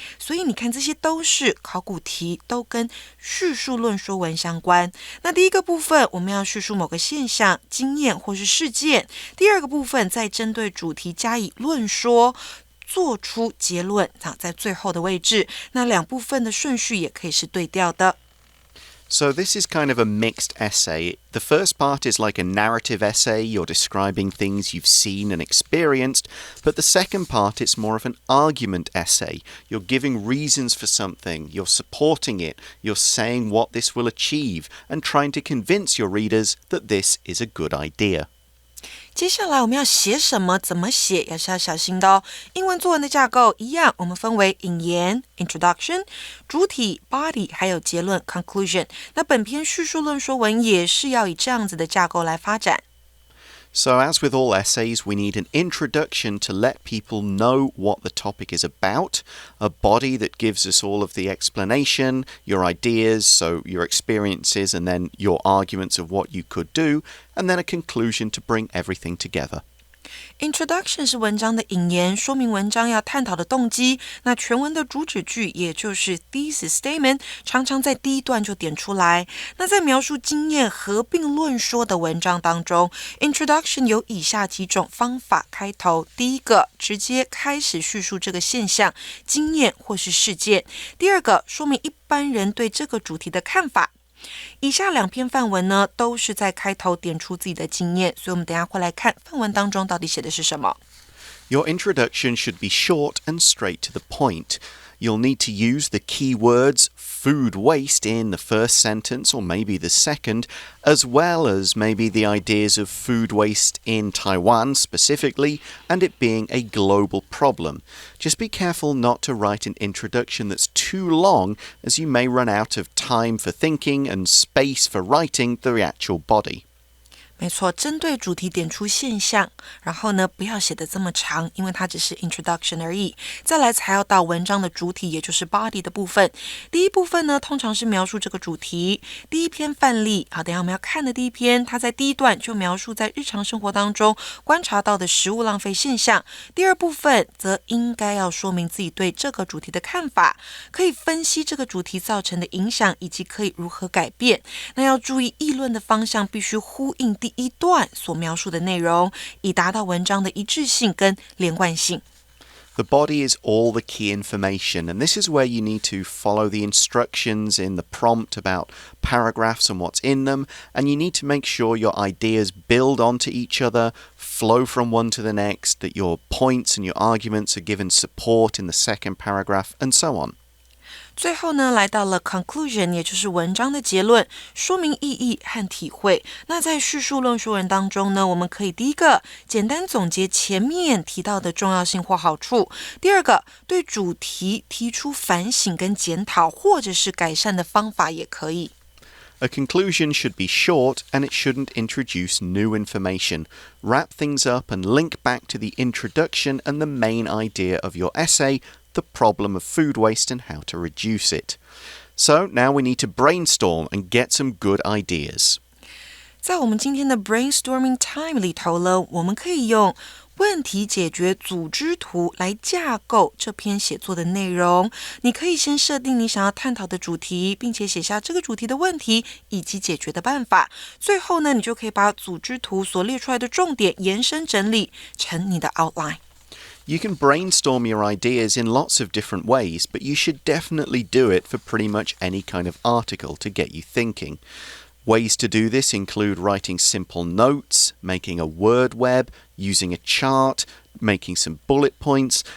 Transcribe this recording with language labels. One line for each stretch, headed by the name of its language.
Chinese: 所以你看，这些都是考古题，都跟叙述论说文相关。那第一个部分，我们要叙述某个现象、经验或是事件；第二个部分，再针对主题加以论说，做出结论，在最后的位置。那两部分的顺序也可以是对调的。
English: So this is kind of a mixed essay. The first part is like a narrative essay. You're describing things you've seen and experienced. But the second part, it's more of an argument essay. You're giving reasons for something. You're supporting it. You're saying what this will achieve and trying to convince your readers that this is a good idea.
Chinese: 接下来我们要写什么，怎么写，也是要小心的哦。英文作文的架构一样，我们分为引言 Introduction、主体 Body， 还有结论 Conclusion。那本篇叙述论说文也是要以这样子的架构来发展。
English: So as with all essays, we need an introduction to let people know what the topic is about, a body that gives us all of the explanation, your ideas, so your experiences, and then your arguments of what you could do, and then a conclusion to bring everything together.
Chinese: Introduction 是文章的引言，说明文章要探讨的动机。那全文的主旨句，也就是
English: thesis statement，
Chinese: 常常在第一段就点出来。那在描述经验合并论说的文章当中 ，Introduction 有以下几种方法开头：第一个，直接开始叙述这个现象、经验或是事件；第二个，说明一般人对这个主题的看法。以下两篇范文呢，都是在开头点出自己的经验，所以我们等一下会来看范文当中到底写的是什么。
English: Your introduction should be short and straight to the point. You'll need to use the key words food waste in the first sentence or maybe the second, as well as maybe the ideas of food waste in Taiwan specifically and it being a global problem. Just be careful not to write an introduction that's too long, as you may run out of time for thinking and space for writing the actual body.
Chinese: 没错，针对主题点出现象，然后呢，不要写得这么长，因为它只是 introduction 而已。再来才要到文章的主体，也就是 body 的部分。第一部分呢，通常是描述这个主题。第一篇范例，好，等一下我们要看的第一篇，它在第一段就描述在日常生活当中观察到的食物浪费现象。第二部分则应该要说明自己对这个主题的看法，可以分析这个主题造成的影响，以及可以如何改变。那要注意议论的方向必须呼应第一段所描述的内容，以达到文章的一致性跟连贯性。
English: The body is all the key information, and this is where you need to follow the instructions in the prompt about paragraphs and what's in them, and you need to make sure your ideas build onto each other, flow from one to the next, that your points and your arguments are given support in the second paragraph, and so on.
Chinese: 最后呢，来到了 conclusion， 也就是文章的结论，说明意义和体会。那在叙述论说文当中呢，我们可以第一个简单总结前面提到的重要性或好处；第二个对主题提出反省跟检讨，或者是改善的方法也可以。
English: A conclusion should be short and it shouldn't introduce new information. Wrap things up and link back to the introduction and the main idea of your essay, the problem of food waste and how to reduce it. So now we need to brainstorm and get some good ideas.
Chinese: 在我们今天的
English: brainstorming time
Chinese: 里头呢，我们可以用问题解决组织图来架构这篇写作的内容。你可以先设定你想要探讨的主题，并且写下这个主题的问题以及解决的办法。最后呢，你就可以把组织图所列出来的重点延伸整理成你的 outline。
English: You can brainstorm your ideas in lots of different ways, but you should definitely do it for pretty much any kind of article to get you thinking. Ways to do this include writing simple notes, making a word web, using a chart, making some bullet points.